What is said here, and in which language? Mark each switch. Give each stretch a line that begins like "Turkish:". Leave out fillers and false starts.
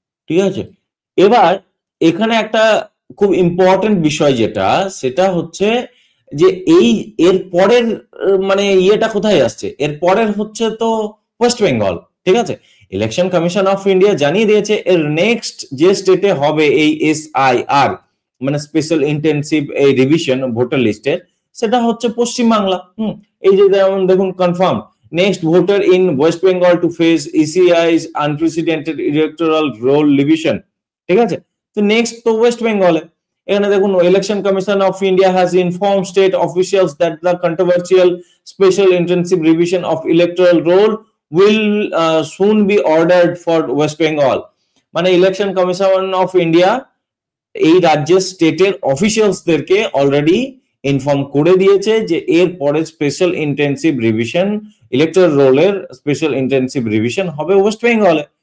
Bangla: ঠিক আছে, এবার এখানে একটা খুব ইম্পর্টেন্ট বিষয় যেটা, সেটা হচ্ছে যে এই এর পরের মানে ইয়েটা কোথায় আসছে, এর পরের হচ্ছে তো ওয়েস্ট বেঙ্গল। ঠিক আছে, ইলেকশন কমিশন অফ ইন্ডিয়া জানিয়ে দিয়েছে এর নেক্সট যে স্টেটে হবে এই SIR মানে স্পেশাল ইন্টেনসিভ এই রিভিশন ভোটার লিস্টের, সেটা হচ্ছে পশ্চিমবাংলা। এই যে যেমন দেখুন
English: Confirm next voter in West Bengal to face ECI's unprecedented electoral roll revision।
Bangla: ঠিক আছে, তো নেক্সট তো ওয়েস্ট বেঙ্গলে। এখানে দেখুন
English: Election commission of India has inform state officials that the controversial special intensive revision of electoral roll will soon be ordered for West Bengal.
Bangla: মানে election commission of India এই রাজ্যের স্টেটের অফিসিয়ালসদেরকে অলরেডি ইনফর্ম করে দিয়েছে যে এর পরে স্পেশাল ইন্টেনসিভ রিভিশন ইলেকট্রাল রোলের স্পেশাল ইন্টেনসিভ রিভিশন হবে ওয়েস্ট বেঙ্গলে।